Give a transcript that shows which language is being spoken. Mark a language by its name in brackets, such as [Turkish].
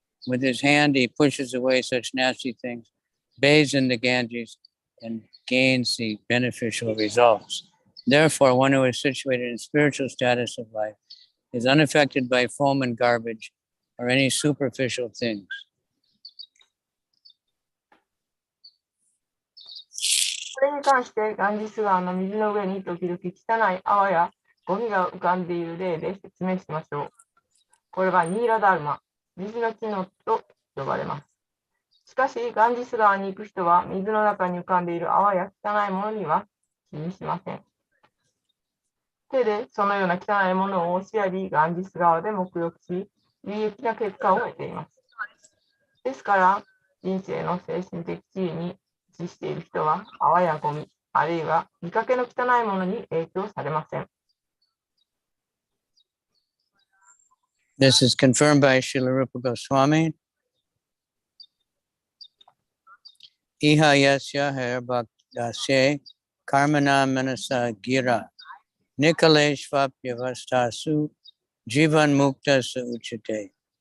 [English] With his hand, he pushes away such nasty things, bathes in the Ganges, and gains the beneficial results. Therefore, one who is situated in spiritual status of life is unaffected by foam and garbage or any superficial things. [Japanese] これに関して、ガンジス川の水の上に時々汚い泡やゴミが浮かんでいる例で説明しましょう。これはニーラダルマ、水の機能と呼ばれます。しかし、ガンジス川に行く人は水の中に浮かんでいる泡や汚いものには気にしません。手でそのような汚いものを押しやり、ガンジス川で沐浴し、有益な結果を得ています。ですから、人生の精神的地位に位置している人は、泡やゴミ、あるいは見かけの汚いものに影響されません。 [English] This is confirmed by Srila Rupa Goswami. [Sanskrit] Iha yasya her bhaktasya karmana manasa gira nikaleshvapyavastasu jivan mukta sa uchate.